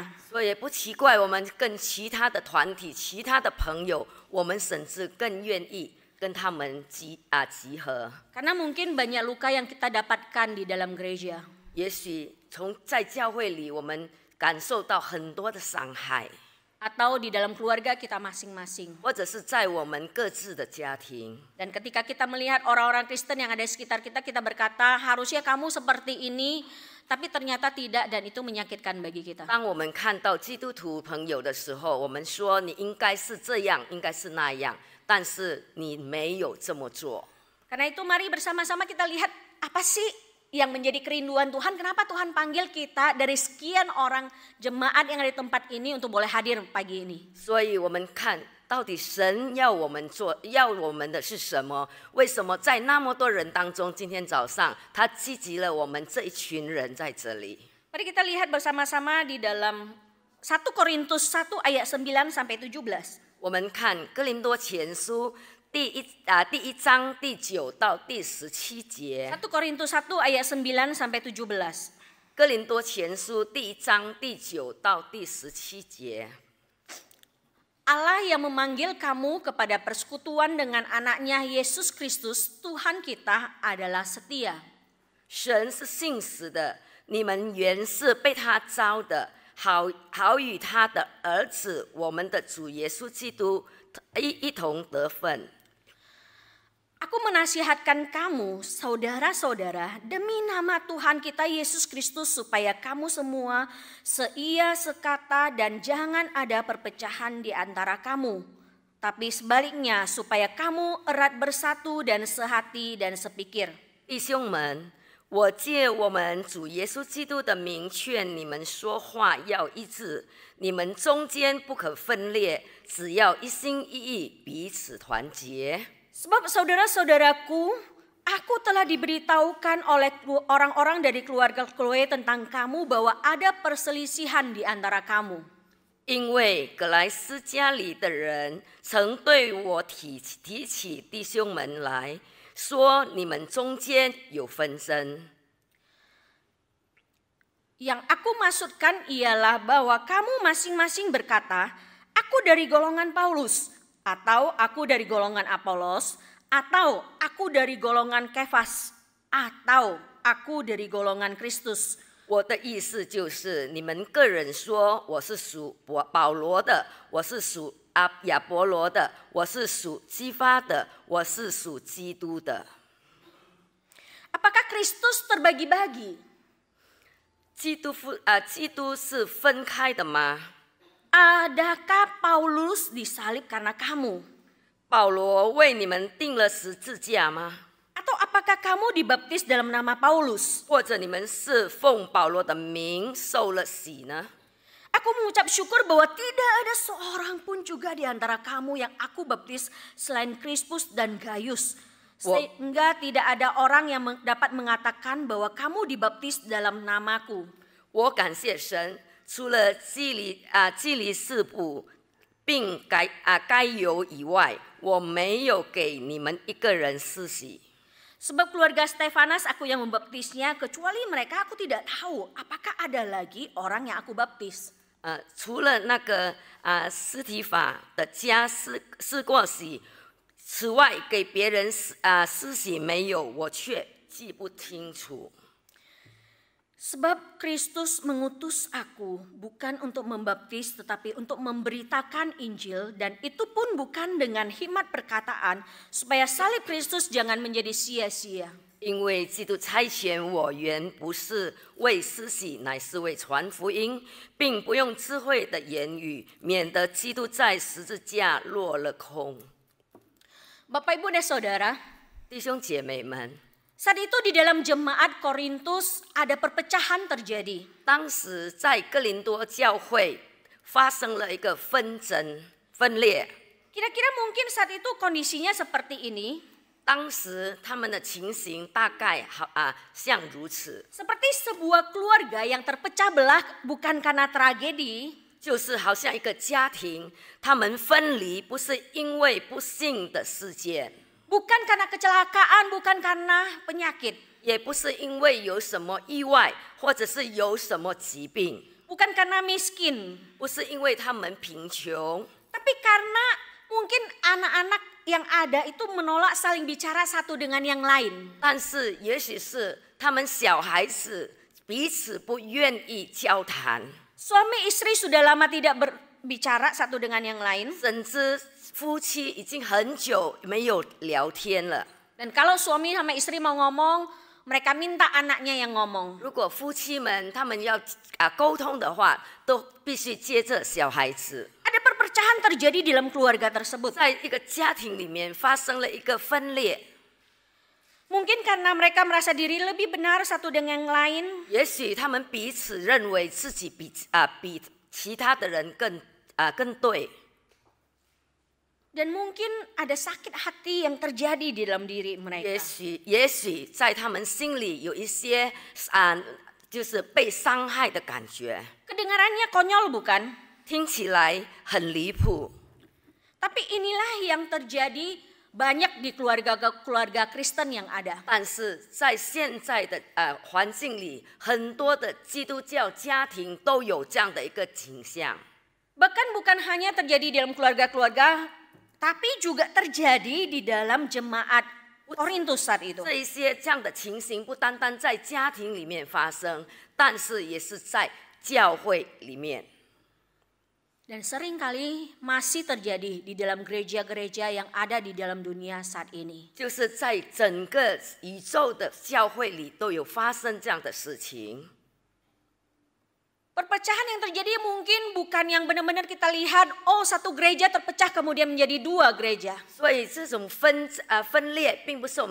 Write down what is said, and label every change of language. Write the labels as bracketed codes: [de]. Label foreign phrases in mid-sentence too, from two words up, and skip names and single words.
[zh] 所以也不奇怪，我们跟其他的团体、其他的朋友，我们甚至更愿意跟他们集合。 [id] Karena mungkin banyak luka yang kita dapatkan di dalam gereja. [zh] 也许在教会里，我们感受到很多的伤害， [id] Atau di dalam keluarga kita masing-masing. [zh] 或者是在我们各自的家庭。 [id] Dan ketika kita melihat orang-orang Kristen yang ada di sekitar kita, kita berkata harusnya kamu seperti ini, tapi ternyata tidak dan itu menyakitkan bagi kita. [zh] 当我们看到基督徒朋友的时候，我们说你应该是这样，应该是那样，但是你没有这么做。 [id] Karena itu mari bersama-sama kita lihat apa sih yang menjadi kerinduan Tuhan, kenapa Tuhan panggil kita dari sekian orang jemaat yang ada di tempat ini untuk boleh hadir pagi ini. [zh] 所以我们看到底神要我们做，要我们的是什么？为什么在那么多人当中，今天早上他聚集了我们这一群人在这里？ [id] Mari kita lihat bersama-sama di dalam 1 Korintus 1 ayat 9 sampai 17. [zh] 我们看哥林多前书第一章第9到第17节。 [id] 1 Korintus 1 ayat 9 sampai 17. [zh] 哥林多前书第一章第9到第17节。 [id] Allah yang memanggil kamu kepada persekutuan dengan anaknya Yesus Kristus Tuhan kita adalah setia. [zh] 神是信实的，你们原是被他召的，好与他的儿子我们的主耶稣基督一同得分。 [id] Aku menasihatkan kamu, saudara-saudara, demi nama Tuhan kita Yesus Kristus supaya kamu semua seia sekata dan jangan ada perpecahan di antara kamu. Tapi sebaliknya supaya kamu erat bersatu dan sehati dan sepikir. [zh] 弟兄们，我借我们主耶稣基督的名劝你们说话要一致，你们中间不可分裂，只要一心一意，彼此团结。 [id] Sebab saudara-saudaraku, aku telah diberitahukan oleh orang-orang dari keluarga Chloe tentang kamu bahwa ada perselisihan di antara kamu. [zh] 因为格莱斯家里的人曾对我提起弟兄们来说，你们中间有纷争。 [id] Yang aku maksudkan ialah bahwa kamu masing-masing berkata, aku dari golongan Paulus, atau aku dari golongan Apolos, atau aku dari golongan Kefas, atau aku dari golongan Kristus. [zh] 我的意思就是，你们个人说我是属保罗的，我是属亚波罗的，我是属基法的，我是属基督的。 [id] Apakah Kristus terbagi-bagi? [zh] 基督是分开的吗？ [id] Adakah Paulus disalib karena kamu? [zh] 保罗为你们钉了十字架吗？ [id] Atau apakah kamu dibaptis dalam nama Paulus? [zh] 或者你们是奉保罗的名受了洗呢？ [id] Aku mengucap syukur bahwa tidak ada seorang pun juga di antara kamu yang aku baptis selain Crispus dan Gaius. Sehingga tidak ada orang yang dapat mengatakan bahwa kamu dibaptis dalam namaku. [zh] 我感谢神，除了基利士布并该犹以外，我没有给你们一个人施洗。 [id] Sebab keluarga Stefanus aku yang membaptisnya, kecuali mereka aku tidak tahu apakah ada lagi orang yang aku baptis. [zh] 除了那个斯提法的家施过洗，此外给别人施洗没有，我却记不清楚。 [id] Sebab Kristus mengutus aku bukan untuk membaptis tetapi untuk memberitakan Injil, dan itu pun bukan dengan hikmat perkataan supaya salib Kristus jangan menjadi sia-sia. [zh] 因为基督差遣我原不是为施洗，乃是为传福音，并不用智慧的言语，免得基督在十字架落了空。 [id] Bapak Ibu dan Saudara, [zh] 弟兄姐妹们， [id] saat itu di dalam jemaat Korintus ada perpecahan terjadi. [zh] 当时在哥林多教会发生了一个纷争分裂。 [id] Kira-kira mungkin saat itu kondisinya seperti ini. [zh] 当时他们的情形大概像如此， [id] Seperti sebuah keluarga yang terpecah belah bukan karena tragedi, [zh] 就是好像一个家庭，他们分离不是因为不幸的事件， [id] bukan karena kecelakaan, bukan karena penyakit, [zh] 也不是因为有什么意外，或者是有什么疾病， [id] bukan karena miskin, [zh] 不是因为他们贫穷， [id] tapi karena mungkin anak-anak yang ada itu menolak saling bicara satu dengan yang lain. [zh] 但是也许是他们小孩子彼此不愿意交谈， [id] Suami istri sudah lama tidak berbicara satu dengan yang lain. [zh] 甚至夫妻已经很久没有聊天了。 [id] Dan kalau suami sama istri mau ngomong, mereka minta anaknya yang ngomong. [zh] 如果夫妻们他们要沟通的话，都必须接着小孩子。 [id] Ada perpecahan terjadi dalam keluarga tersebut. [zh] 在一个家庭里面发生了一个分裂， [id] Mungkin karena mereka merasa diri lebih benar satu dengan yang lain. [zh] 也许他们彼此认为自己比其他的人更对。 [id] Dan mungkin ada sakit hati yang terjadi di dalam diri mereka. [zh] 也许在他们心里有一些就是被伤害的感觉， [id] Kedengarannya konyol bukan? [zh] 听起来很离谱。 [id] Tapi inilah yang terjadi banyak di keluarga Kristen yang ada. [zh] 但是在现在的环境里，很多的基督教家庭都有这样的一个倾向。 [id] Bahkan bukan hanya terjadi dalam keluarga-keluarga, tapi juga terjadi di dalam jemaat Korintus saat itu. [zh] 这一些这样的情形不单单在家庭里面发生，但是也是在教会里面。 [id] Dan seringkali masih terjadi di dalam gereja-gereja yang ada di dalam dunia saat ini. [zh] 就是在整个宇宙的教会里都有发生这样的事情。 [id] Perpecahan yang terjadi mungkin bukan yang benar-benar kita lihat, oh satu gereja terpecah kemudian menjadi dua gereja.